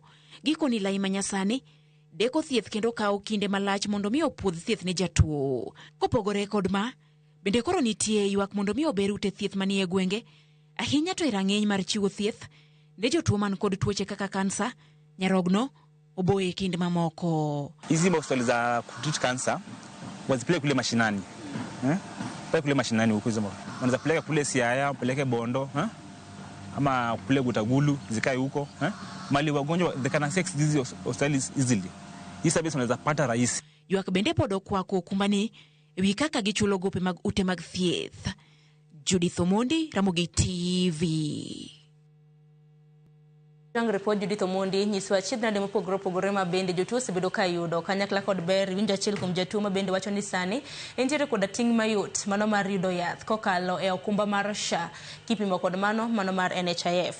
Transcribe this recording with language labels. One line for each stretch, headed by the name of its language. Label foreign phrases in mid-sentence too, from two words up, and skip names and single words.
Luo (Kenya and Tanzania): Gikoni lai manyasani, deko thieth kendo kao kinde malach mondo mi opuodh thieth ne jatuo. Kopogore kod ma, bende koro nitie ywak mondo mi ober ute thieth manie gwenge, ahinya to e rang'eny mar chiwo thieth ne jotuo man kod tuoche kaka kansa, nyarogno, oboe kinde mamoko.
Swahili: Hizi hospitali za kutreat kansa wazipeleke kule mashinani. Pale kule mashinani huko hizo. Wanaweza peleka kule Siaya, peleke Bondo, ama kule Gutagulu, zikae huko, mali wagonjwa
English: they can access these hospitals easily.
Swahili: Hii service unaweza pata rahisi.
Luo (Kenya and Tanzania): Ywak bende pod okwako okumbani ewi kaka gichulo gope mag ute mag thieth. Judith Omondi, Ramogi TV. Report Judith Omondi nyiso achiedh nade mopogore opogore ma bende jotuo osebedo ka yudo kanyakla kod ber winjo achiel kuom jatuo ma bende wacho ni sani entiere koda ting' mayot mano mar yudo yath kokalo e okumba mar SHA kipimo kod mano mar NHIF.